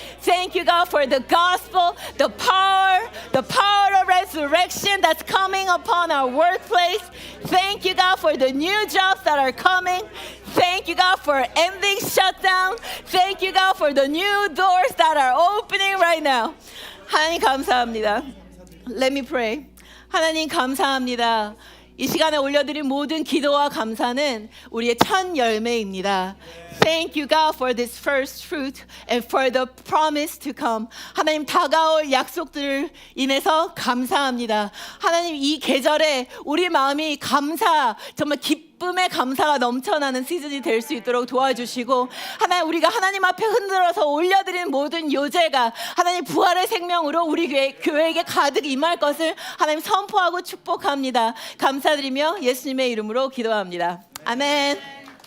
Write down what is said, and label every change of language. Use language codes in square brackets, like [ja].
[en] Thank you, God, for the gospel, the power of resurrection that's coming upon our workplace. Thank you, God, for the new jobs that are coming. Thank you, God, for ending shutdown. Thank you, God, for the new doors that are opening right now. [ko] 하나님 감사합니다. [en] Let me pray. [ko] 하나님 감사합니다. 이 시간에 올려드린 모든 기도와 감사는 우리의 첫 열매입니다. [en] Thank you, God, for this first fruit and for the promise to come. [ko] 하나님 다가올 약속들을 인해서 감사합니다. 하나님 이 계절에 우리 마음이 정말 기쁨의 감사가 넘쳐나는 시즌이 될 수 있도록 도와주시고 하나님 우리가 하나님 앞에 흔들어서 올려드린 모든 요제가 하나님 부활의 생명으로 우리 교회에게 가득 임할 것을 하나님 선포하고 축복합니다. 감사드리며 예수님의 이름으로 기도합니다. 아멘.